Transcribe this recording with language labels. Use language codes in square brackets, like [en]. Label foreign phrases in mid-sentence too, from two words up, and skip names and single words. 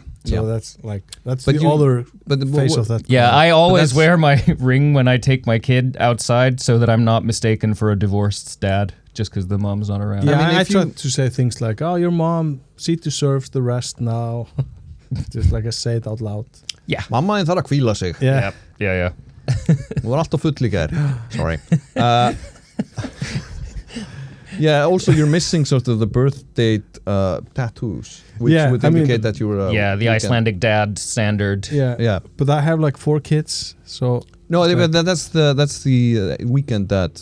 [en] So that's the other face of that. Yeah, I always wear my ring when I take my kid outside so that I'm not mistaken for a divorced dad just because the mom's not around. Yeah, I try to say things like, oh, your mom, she deserves the rest now. Just like I say it out loud. Yeah. [is] Mamma þarf að hvíla sig. [en] Yeah. Yeah. [is] Þú var alltaf full í gær. [en] Sorry. Yeah, also you're missing sort of the birth date tattoos, which would indicate that you were the Icelandic dad standard. Yeah. But I have like 4 kids, so no, that's the weekend dad.